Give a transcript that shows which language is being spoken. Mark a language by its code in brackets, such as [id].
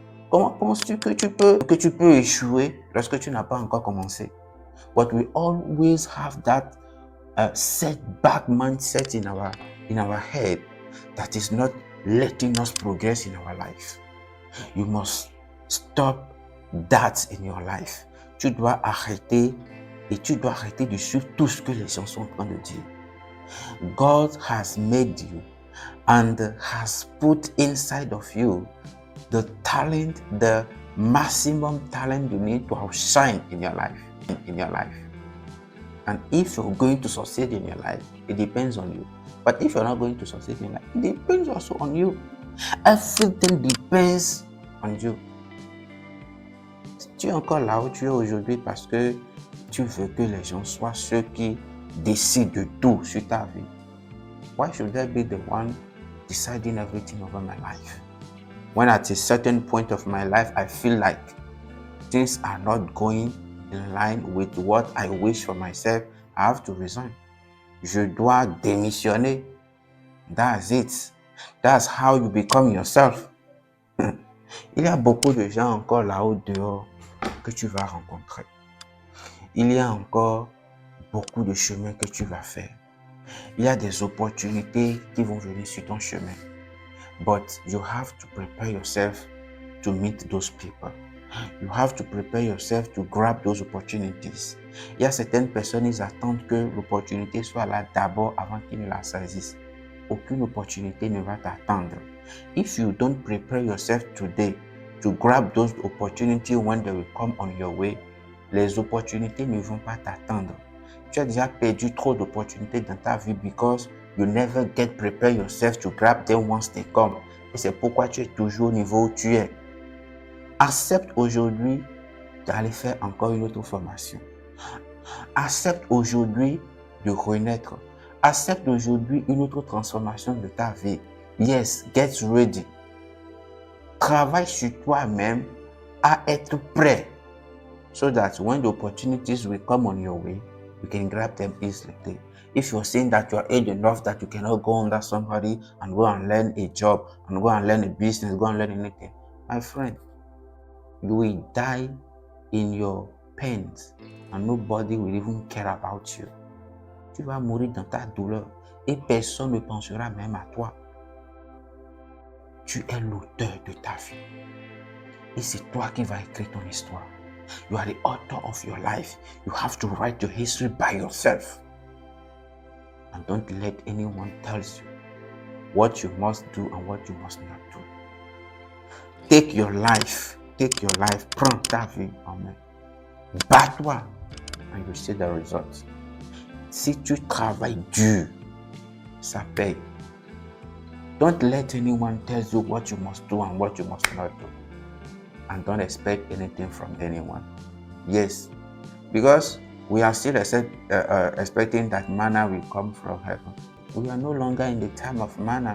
[fr] Comment penses-tu que tu peux échouer lorsque tu n'as pas encore commencé? [en] But we always have that setback mindset in our head that is not letting us progress in our life. You must stop that in your life. [fr] Tu dois arrêter et tu dois arrêter de suivre tout ce que les gens sont en train de dire. [en] God has made you and has put inside of you the talent, the maximum talent you need to outshine in your life. And if you're going to succeed in your life, it depends on you. But if you're not going to succeed in life, it depends also on you. Everything depends on you. [fr] Tu es encore là où tu es aujourd'hui parce que tu veux que les gens soient ceux qui décident de tout sur ta vie. [en] Why should I be the one deciding everything over my life? When at a certain point of my life, I feel like things are not going in line with what I wish for myself, I have to resign. [fr] Je dois démissionner. [en] That's it. That's how you become yourself. [fr] Il y a beaucoup de gens encore là-haut dehors que tu vas rencontrer. Il y a encore beaucoup de chemins que tu vas faire. Il y a des opportunités qui vont venir sur ton chemin. [en] But you have to prepare yourself to meet those people. You have to prepare yourself to grab those opportunities. [fr] Il y a certaines personnes, ils attendent que l'opportunité soit là d'abord avant qu'ils ne la saisissent. Aucune opportunité ne va t'attendre. [en] If you don't prepare yourself today to grab those opportunities when they will come on your way, [fr] les opportunités ne vont pas t'attendre. Tu as déjà perdu trop d'opportunités dans ta vie [en] because you never get prepared yourself to grab them once they come. [fr] Et c'est pourquoi tu es toujours au niveau où tu es. Accepte aujourd'hui d'aller faire encore une autre formation. Accepte aujourd'hui de renaître. Accepte aujourd'hui une autre transformation de ta vie. [en] Yes, get ready. [fr] Travaille sur toi-même à être prêt. [en] So that when the opportunities will come on your way, you can grab them easily. If you're saying that you're age enough that you cannot go under somebody and go and learn a job, and go and learn a business, go and learn anything, my friend, you will die in your pains and nobody will even care about you. [fr] Tu vas mourir dans ta douleur et personne ne pensera même à toi. Tu es l'auteur de ta vie et c'est toi qui vas écrire ton histoire. [en] You are the author of your life. You have to write your history by yourself. And don't let anyone tell you what you must do and what you must not do. Take your life. [fr] Prends ta vie en main. Bats-toi [en] and you see the results. [fr] Si tu travailles dur, ça paye. [en] Don't let anyone tell you what you must do and what you must not do. And don't expect anything from anyone. Yes, because we are still expecting that manna will come from heaven. We are no longer in the time of manna.